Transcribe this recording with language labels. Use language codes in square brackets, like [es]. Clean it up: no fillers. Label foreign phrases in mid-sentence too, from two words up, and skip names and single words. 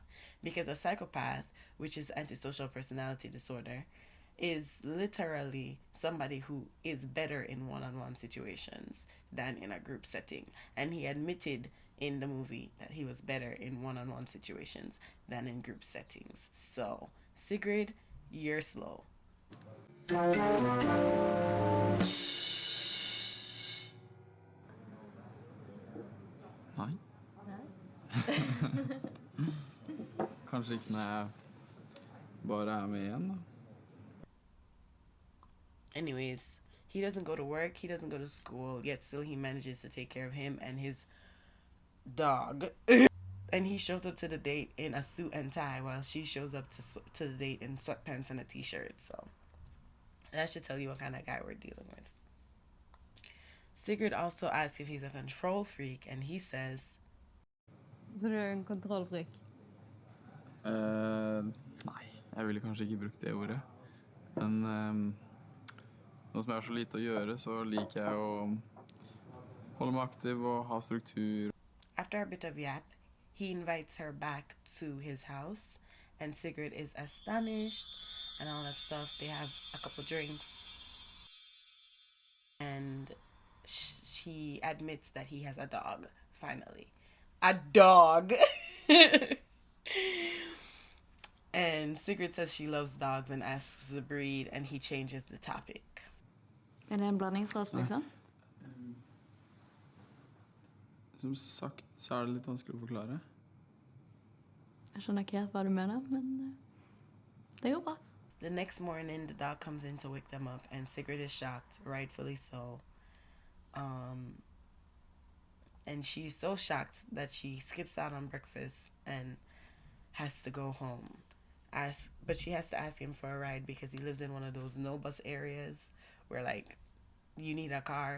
[en] Because a psychopath, which is antisocial personality disorder, is literally somebody who is better in one-on-one situations than in a group setting. And he admitted in the movie that he was better in one-on-one situations than in group settings. So, Sigrid, you're slow. [no] Nei. Kanskje ikke når jeg bare er med igjen, da. Anyways, he doesn't go to work, he doesn't go to school, yet still he manages to take care of him and his dog. And he shows up to the date in a suit and tie while she shows up to the date in sweatpants and a t-shirt. So that should tell you what kind of guy we're dealing with. Sigrid also asks if he's a control freak, and he says, Så du er en kontrollfrik? Nei, jeg ville kanskje ikke brukt det ordet. Men nå som jeg har så lite å gjøre, så liker jeg å holde meg aktiv og ha struktur. [en] After a bit of yap, he invites her back to his house, and Sigrid is astonished and all that stuff. They have a couple drinks, and she admits that he has a dog, finally. A dog! And Sigrid says she loves dogs and asks the breed, and he changes the topic. [no] Er det en blandingsras, liksom? Som sagt så er det litt vanskelig å forklare. Jeg skjønner ikke helt hva du mener, men det går bra. [en] The next morning, the dog comes in to wake them up, and Sigrid is shocked, rightfully so. And she's so shocked that she skips out on breakfast and has to go home. But she has to ask him for a ride because he lives in one of those no bus areas where, like, you need a car.